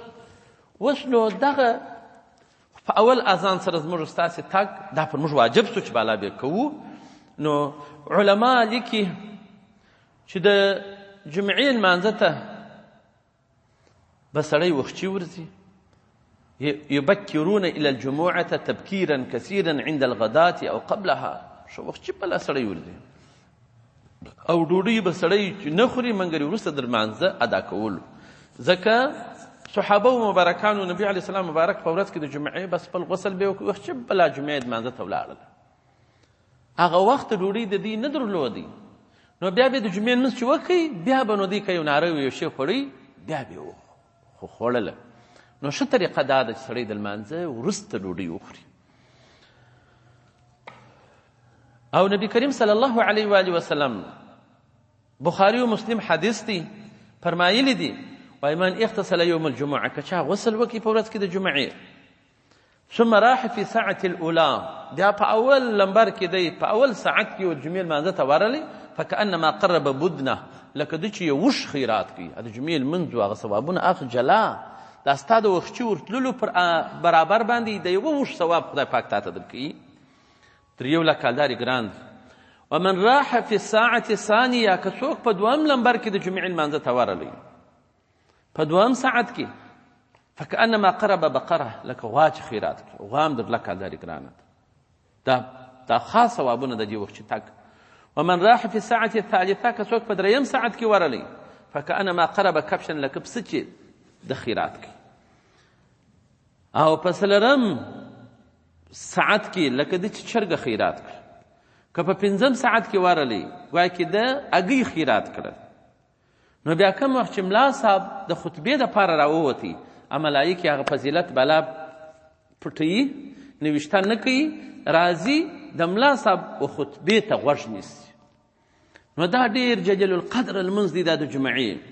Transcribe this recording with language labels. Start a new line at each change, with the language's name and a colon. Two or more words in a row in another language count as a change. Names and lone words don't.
Pashto: اوس نو دغه په اول اذان سره زموږ ستاسې تګ دا پر موږ واجب شو چې بالا به کوو. نو علما لیکي چې د جمعې لمانځه ته به سړی وختي ورځي،
Arabic: يبكرون إلى الجمعة تبكيرا كثيرا عند الغداة أو قبلها.
Pashto: شو وختي بلا سړی ورځي او ډوډۍ به سړی نه خوري مګر وروسته د لمانځه ادا کولو. ځکه صحابه و مبارکانو نبي علیه السلام مبارک په ورځ کې د جمعې بس خپل غسل به وکړي، وختي بلا جمعې لمانځه ته ولاړل. هغه وخت ډوډۍ د دوی نه درلودی، نو بیا به د جمعې لمونځ چې وکړي بیا به نو دوی که یو ناره وي یو شی خوړی بیا به یې خو خوړله. نو ښه طریقه دا ده چې سړی د لمانځه وروسته ډوډۍ وخوري. او نبی کریم
Arabic: صلی الله علیه و آله وسلم
Pashto: بخاری و مسلم حدیث دی، فرمایلی دی وای
Arabic: من اغتسل یوم الجمعه،
Pashto: که چا غسل وکړي په ورځ کې د جمعې،
Arabic: ثم راح في ساعة الأولى
Pashto: بیا په اول لمبر کې دی په اول ساعت کې د جمعې لمانځه ته ورغلی
Arabic: فکأنما قرب بدنه
Pashto: لکه ده چې یو وش خیرات کوي د جمعې لمونځ و هغه ثوابونه اخ جلا دا ستا د وختي ورتللو پر برابر باندې د یوه وش ثواب خدای پاک تا ته درکوي تر 1 لک کالدارې ګران دی
Arabic: ومن راح في الساعة الثانية
Pashto: که څوک په دوهم لمبر کې د جمعې لمانځه ته ورغلی په دوهم ساعت کې
Arabic: فکأنما قرب بقره
Pashto: لکه غوا چې خیرات کړي غوا هم در 1 لک کالدارې ګرانه دا خاص ثوابونه د دې وخت چې تګ
Arabic: ومن راح في الساعة الثالثة
Pashto: که څوک په دریم ساعت کې ورغلی
Arabic: فکأنما قرب کبشا
Pashto: لکه پسه چې د خیرات کوي او په څلورم ساعت کې لکه د چې چرګه خیرات کړي که په پنځم ساعت کې ورغلی ګویا کې د هګۍ خیرات کړل نو بیا کوم وخت چې ملا صاحب د خطبې دپاره راووتی ملایکې هغه فضیلت بلا پټوي نوشته نه کوي راځي د ملا صاحب و خطبې ته غوږ نیسي نو دا ډېر
Arabic: جلیل القدر
Pashto: لمونځ دی دا د جمعې